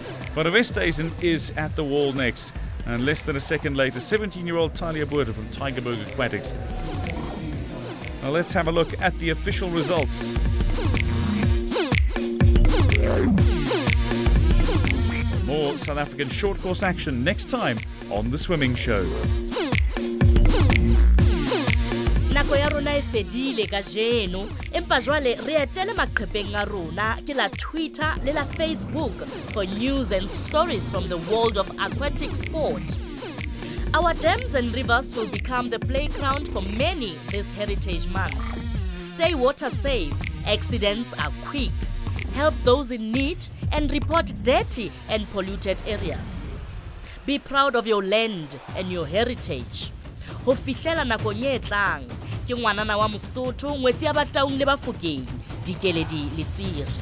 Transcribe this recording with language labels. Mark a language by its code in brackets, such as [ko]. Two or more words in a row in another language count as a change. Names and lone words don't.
[en] Van der Westhuizen is at the wall next. And less than a second later, 17-year-old Talia Botha from TUKs Aquatics. Now let's have a look at the official results. More South African short course action next time on The Swimming Show. [st] Nako ya rona e fedile ka jeno, empa jwale re etele maqepheng a rona ke la Twitter le la Facebook [en] for news and stories from the world of aquatic sport. Our dams and rivers will become the playground for many this Heritage Month. Stay water safe, accidents are quick. Help those in need and report dirty and polluted areas. Be proud of your land and your heritage. [st] Ho fihlela nakong e tlang, ke ngwanana wa Mosotho, ngwetsi ya Bataung le Bafokeng, Dikeledi le Tsiri.